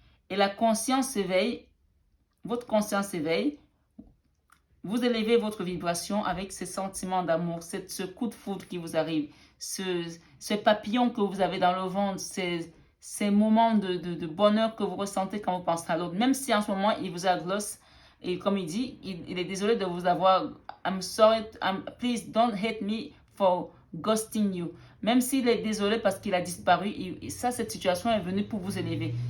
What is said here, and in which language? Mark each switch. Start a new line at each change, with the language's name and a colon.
French: Et la conscience s'éveille, votre conscience s'éveille, vous élevez votre vibration avec ces sentiments d'amour, ce coup de foudre qui vous arrive, ce papillon que vous avez dans le ventre, ces moments de bonheur que vous ressentez quand vous pensez à l'autre. Même si en ce moment, il vous aglosse, et comme il dit, il est désolé de vous avoir
English: I'm sorry, please don't hate me for ghosting you.
French: Même s'il est désolé parce qu'il a disparu, cette situation est venue pour vous élever.